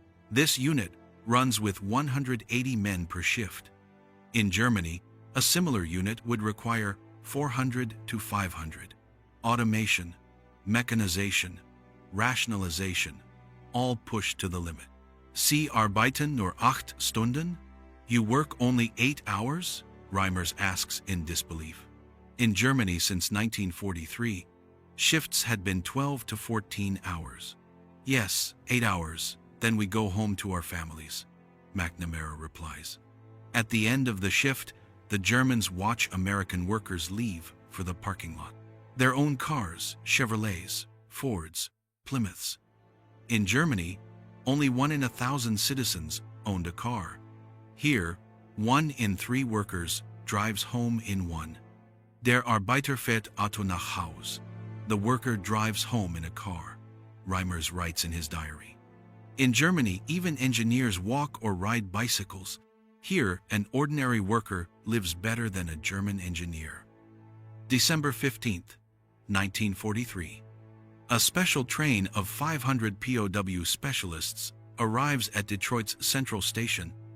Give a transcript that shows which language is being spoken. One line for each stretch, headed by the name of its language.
English: This unit runs with 180 men per shift. In Germany, a similar unit would require 400 to 500. Automation, mechanization, rationalization, all pushed to the limit.
German: "Sie arbeiten nur 8 Stunden?
English: You work only 8 hours?" Reimers asks in disbelief. In Germany since 1943, shifts had been 12 to 14 hours. "Yes, 8 hours, then we go home to our families," McNamara replies. At the end of the shift, the Germans watch American workers leave for the parking lot. Their own cars, Chevrolets, Fords, Plymouths. In Germany, only 1 in 1,000 citizens owned a car. Here, 1 in 3 workers drives home in one.
German: "Der Arbeiter fährt Auto nach Haus."
English: The worker drives home in a car, Reimers writes in his diary. In Germany, even engineers walk or ride bicycles. Here, an ordinary worker lives better than a German engineer. December 15, 1943. A special train of 500 POW specialists arrives at Detroit's Central Station.